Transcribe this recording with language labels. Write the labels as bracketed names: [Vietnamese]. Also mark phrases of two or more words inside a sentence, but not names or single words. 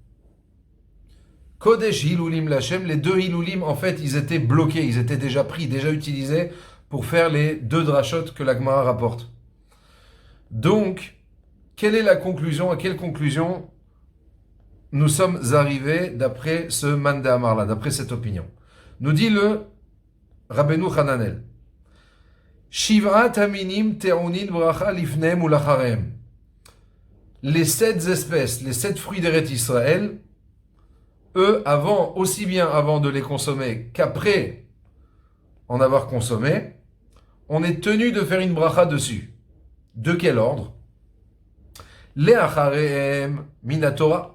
[Hebrew] קודש הלולים לכם, [French] les deux Hilulim, en fait, ils étaient bloqués, ils étaient déjà pris, déjà utilisés pour faire les deux drachot que la Gemara rapporte. Donc, quelle est la conclusion? À quelle conclusion nous sommes arrivés d'après ce [Aramaic] מאן דאמר- [French] là, d'après cette opinion? Nous dit le Rabbeinu Hananel. [Hebrew] שבעת המינים טעונין ברכה לפניהם ולאחריהם. [French] Les 7 espèces, les 7 fruits d'Eret Israël, eux, aussi bien avant de les consommer qu'après en avoir consommé, on est tenu de faire une bracha dessus. De quel ordre? [Hebrew] לאחריהם מן התורה.